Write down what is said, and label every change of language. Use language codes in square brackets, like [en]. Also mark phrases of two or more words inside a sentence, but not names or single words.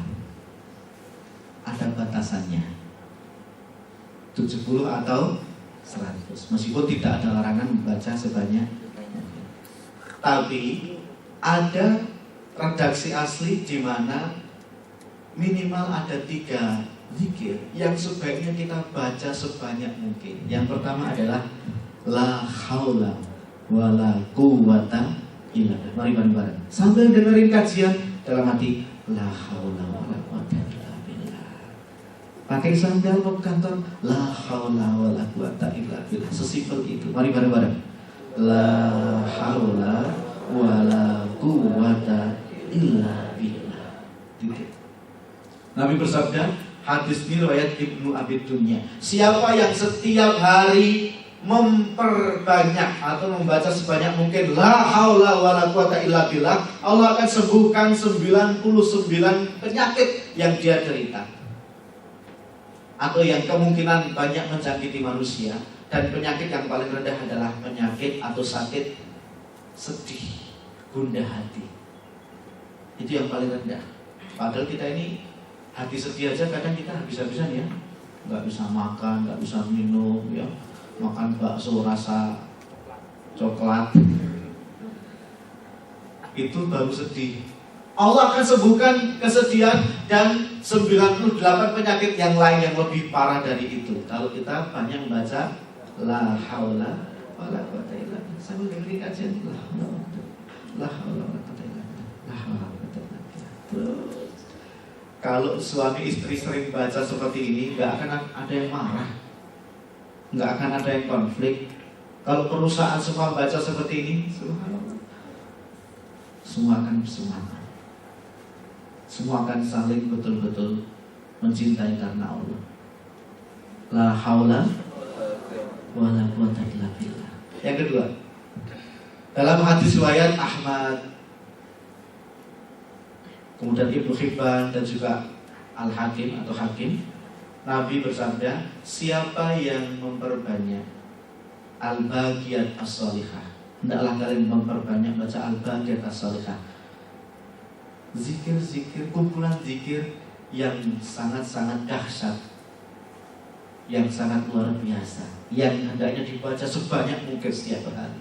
[id] Ada batasannya, 70 atau 100. Meskipun tidak ada larangan membaca sebanyak. Tapi ada redaksi asli di mana minimal ada 3 zikir yang sebaiknya kita baca sebanyak mungkin. Yang pertama adalah [ar] لا حول ولا قوة إلا بالله. [id] Mari bareng-bareng sambil dengerin kajian dalam hati, [ar] لا حول ولا قوة إلا بالله. [id] Pakai sandal mau ke kantor, [ar] لا حول ولا قوة إلا بالله. [id] Sesimpel itu. Mari bareng-bareng. [ar] لا حول ولا قوة إلا بالله. [id] Nabi bersabda, hadis ini riwayat Ibnu Abi Dunya, siapa yang setiap hari memperbanyak atau membaca sebanyak mungkin [ar] لا حول ولا قوة إلا بالله, [id] Allah akan sembuhkan 99 penyakit yang dia derita atau yang kemungkinan banyak menjangkiti manusia. Dan penyakit yang paling rendah adalah penyakit atau sakit sedih, gundah hati. Itu yang paling rendah. Padahal kita ini hati sedih aja kadang kita habis-habisan ya, nggak bisa makan, nggak bisa minum ya, makan bakso rasa coklat, itu baru sedih. Allah akan sembuhkan kesedihan dan 98 penyakit yang lain yang lebih parah dari itu kalau kita banyak membaca [ar] لا حول ولا قوة إلا بالله. [id] Sambil dengerin kajian [ar] لا حول ولا قوة إلا بالله. لا حول ولا قوة إلا بالله. [id] Terus Kalau suami istri sering baca seperti ini, nggak akan ada yang marah, nggak akan ada yang konflik. Kalau perusahaan semua baca seperti ini, subhanallah, semua akan bersemangat, semua akan saling betul-betul mencintai karena Allah. [ar] لا حول ولا قوة إلا بالله. [id] Yang kedua, dalam hadis riwayat Ahmad, kemudian Ibnu Hibban dan juga Al-Hakim atau Hakim, Nabi bersabda, siapa yang memperbanyak [ar] الباقيات الصالحات, [id] hendaklah kalian memperbanyak baca [ar] الباقيات الصالحات, [id] zikir-zikir, kumpulan zikir yang sangat-sangat dahsyat, yang sangat luar biasa, yang hendaknya dibaca sebanyak mungkin setiap hari.